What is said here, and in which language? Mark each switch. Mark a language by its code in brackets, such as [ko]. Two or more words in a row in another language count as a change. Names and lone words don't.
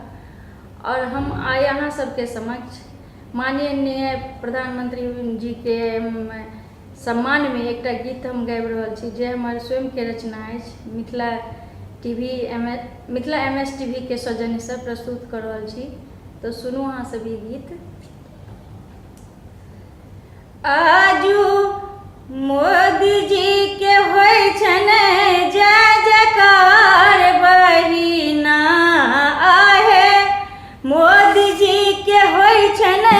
[mai] और हम आए अहाँ सबके समक्ष माननीय प्रधानमंत्री जी के सम्मान में एक गीत हम गाबि रहल छी जे हमर स्वयं के रचना अछि। मिथिला MS टीवी के सौजन्य से प्रस्तुत कर रहल छी, तो सुनू अहाँ सब ई गीत। आजू मोदी जी के होय छने जय जयकार बहिना, आहे मोदी जी के होय छने